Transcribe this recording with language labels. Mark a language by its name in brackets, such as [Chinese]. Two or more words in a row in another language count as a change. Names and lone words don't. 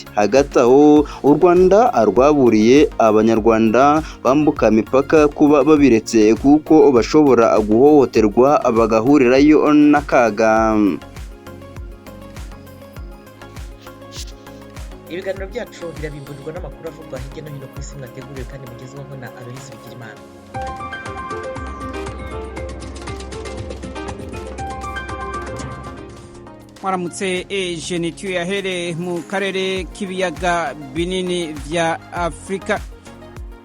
[Rundi] Hagati aho u Rwanda rwaburiye abanyarwanda bambuka imipaka kuba babiretse kuko bashobora guhohoterwa bagahurirayo n'akaga. Ibiganiro byacu birabimburirwa n'amakuru avugwa hirya no hino ku isi mwateguriwe kandi mugezweho na Aloyizi Bigirimana. Mwaramutse Genetiyo yahere mu karere k'ibiyaga binini vya Afrika.